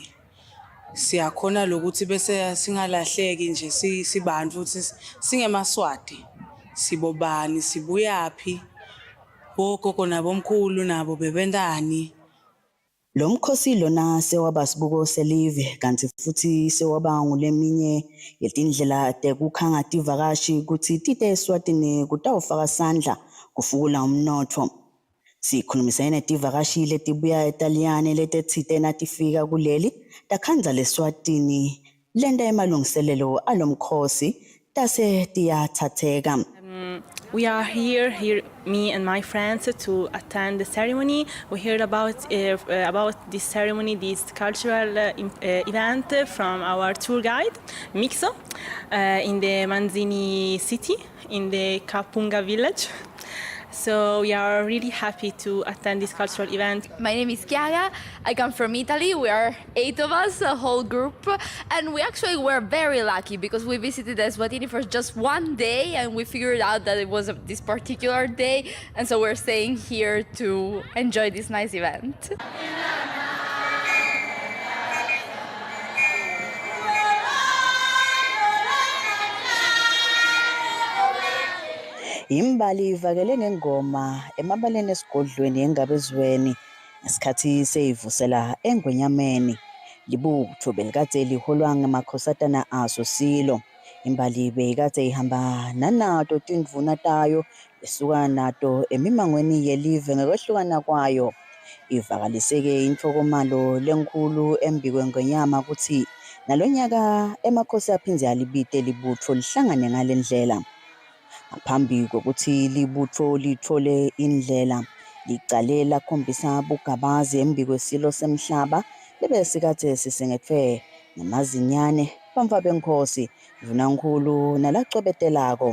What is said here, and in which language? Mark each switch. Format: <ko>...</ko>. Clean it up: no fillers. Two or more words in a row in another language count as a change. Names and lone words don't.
<ss>Siyakhona lokuthi bese singalahleki nje sibantu futhi singemaswati. Sibobani sibuyaphi bogogo nabomkhulu nabo bebendani. Lo mkhosi lona sewaba sibuko selive kanti futhi sewaba nguleminye yetindlela tekukhanga tivakashi ukuthi tite Eswatini kutawufaka sandla kufukula umnotfo. Sikhulumisene netivakashi letibuya eTaliyane letetsite natifika kuleli takhanza leSwatini lenda emalungiselelo alomkhosi tase tiyathatheka.</ss> <en>We are here, me and my friends, to attend the ceremony. We heard about this ceremony, this cultural event from our tour guide, Mixo, in the Manzini city, in the Kapunga village. So we are really happy to attend this cultural event. My name is Chiara. I come from Italy. We are 8 of us, a whole group. And we actually were very lucky because we visited Eswatini for just one day and we figured out that it was this particular day. And so we're staying here to enjoy this nice event.</en> <ss>Imbali ivakele ngengoma emabaleni esigodlweni engabezweni ngesikhathi seyivusela engwenyameni libutho belikade liholwa ngamakhosatana aso silo. Imbali beyikade ihamba nanato tindvuna tayo besuka nato emimangweni yelive ngekwehlukana kwayo. Ivakaliseke inhlokomalo lenkulu embikwe ngonyama ukuthi nalonyaka emakhosi aphinze alibite libutho lihlangane ngalendlela. Ngaphambi kokuthi libutho lithole indlela licale lakhombisa bugabazi embikwesilo semhlaba lebesikade sisengethwe namazinyane bamva benkosi vunankulu nalacwebetelako.</ss>